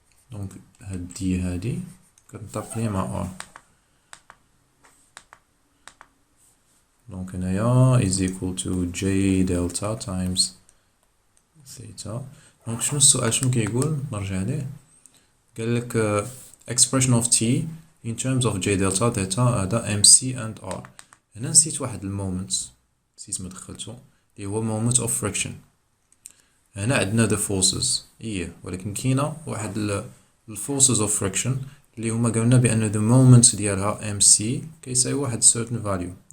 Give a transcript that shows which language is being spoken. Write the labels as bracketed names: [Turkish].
[Arabic] دونك هاد دي هادي كتنطابق ليا مع r. دونك هنايا [English] is equal to j delta times theta. [Arabic] دونك شنو السؤال شنو كيقول؟ نرجع ليه. قال لك [English] expression of t in terms of j delta theta هذا mc and r. [Arabic] هنا نسيت واحد المومنت نسيت ما دخلته اللي هو [English] moment of friction. [Arabic] هنا عندنا the forces ولكن كاينه واحد [English] forces of friction [Arabic] اللي هما قلنا بان the moment ديالها mc كيساوي واحد [English] certain value.